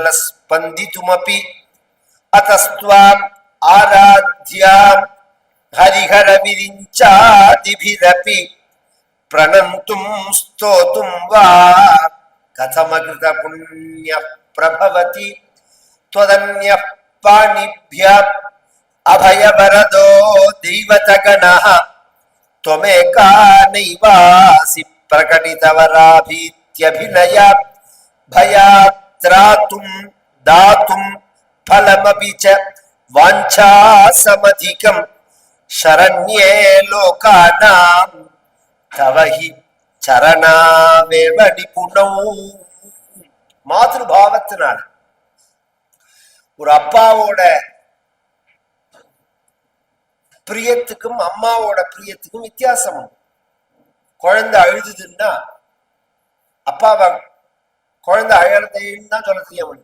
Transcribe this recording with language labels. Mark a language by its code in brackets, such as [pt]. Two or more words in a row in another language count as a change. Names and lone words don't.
[sa] स्पन्दितुमपि अतस्त्वाम् आराध्यां हरिहर विरिञ्चादिभिरपि प्रणन्तुं स्तोतुं वा कथमकृत पुण्य प्रभवति त्वदन्य पाणिभ्य अभयवरदो दैवतगणः त्वमेका नैवासि प्रकटितवराभीत्यभिनय भयात्रातुं दातुं फलमपि च वाञ्छासमधिकं शरण्ये लोकानां तव हि चरणावेव निपुणौ. [ta] मातृभावத்தினால ஒரு அப்பாவோட பிரியத்துக்கும் அம்மாவோட பிரியத்துக்கும் வித்தியாசம். குழந்தை அழுதுதுன்னா அப்பாவை குழந்தை அழறதைன்னு தான் சொல்ல தெரியும்.